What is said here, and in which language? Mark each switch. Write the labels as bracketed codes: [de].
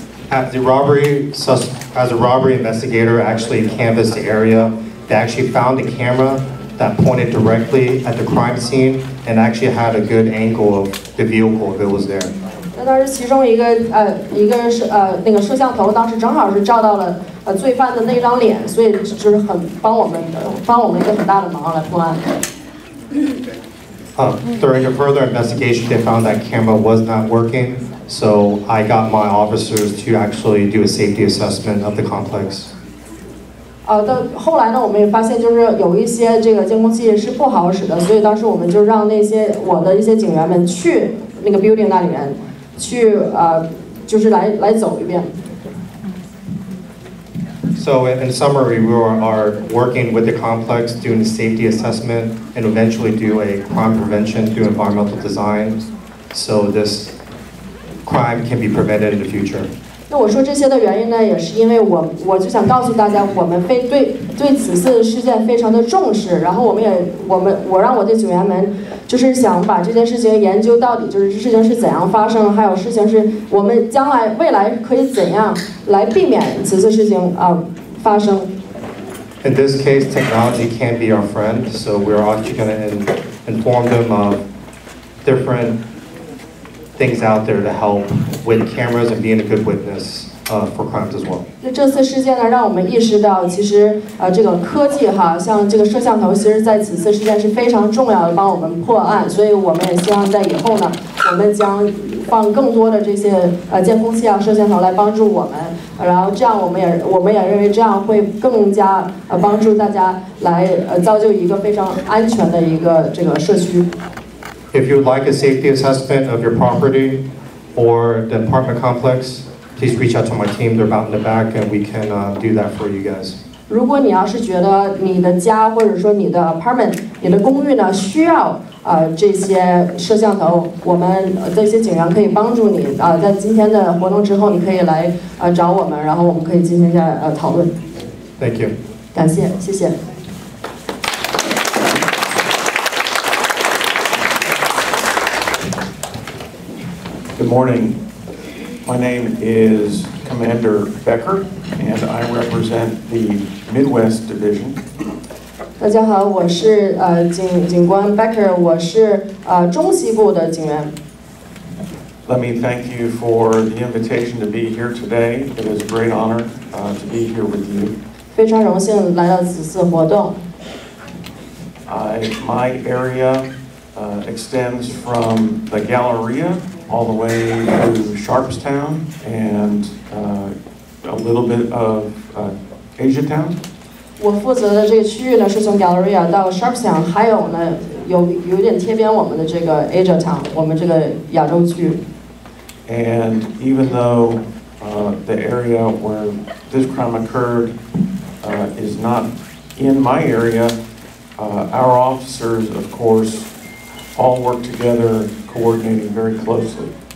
[en] As a robbery investigator actually canvassed the area, they actually found the camera that pointed directly at the crime scene and actually had a good angle of the vehicle if it was there. [zh] 那当时其中一个是那个摄像头，当时正好是照到了罪犯的那张脸，所以就是很帮我们一个很大的忙来破案。 [en] During a further investigation, they found that camera was not working, so I got my officers to actually do a safety assessment of the complex. [zh] 到后来呢，我们也发现就是有一些这个监控器是不好使的，所以当时我们就让我的一些警员们去那个 building 那里面去就是来走一遍。 [en] So in summary, we are working with the complex, doing a safety assessment, and eventually do a crime prevention through environmental design, so this crime can be prevented in the future. [zh] 那我说这些的原因呢，也是因为我就想告诉大家，我们对此次事件非常的重视，然后我让我的警员们就是想把这件事情研究到底，就是这事情是怎样发生，还有事情是我们未来可以怎样来避免此次事情发生。 [en] In this case, technology can be our friend, so we're actually going to inform them of different things out there to help with cameras and being a good witness for crimes as well. [zh] 那这次事件呢，让我们意识到，其实这个科技哈，像这个摄像头，其实在此次事件是非常重要的，帮我们破案。所以我们也希望在以后呢，我们将放更多的这些监控器啊、摄像头来帮助我们。然后这样，我们也认为这样会更加帮助大家来造就一个非常安全的一个这个社区。 [en] If you would like a safety assessment of your property or the apartment complex, please reach out to my team. They're about in the back, and we can do that for you guys. [zh] 如果你要是觉得你的家或者说你的 apartment、你的公寓呢需要这些摄像头，我们这些警员可以帮助你在今天的活动之后，你可以来找我们，然后我们可以进行一下讨论。 [en] Thank you. [zh] 感谢，谢谢。 [en] Good morning. My name is Commander Becker, and I represent the Midwest Division. [zh] 大家好，我是警官 Becker， 我是中西部的警员。 [en] Let me thank you for the invitation to be here today. It is a great honor to be here with you. [zh] 非常荣幸来到此次活动。 [en] My area extends from the Galleria all the way to Sharpstown and a little bit of Asiatown. [zh] 我负责的这个区域呢，是从 Galleria 到 Sharpstown， 还有呢有点贴边我们的这个 Asiatown， 我们这个亚洲区。 [en] And even though the area where this crime occurred is not in my area, our officers, of course, all work together, coordinating very closely.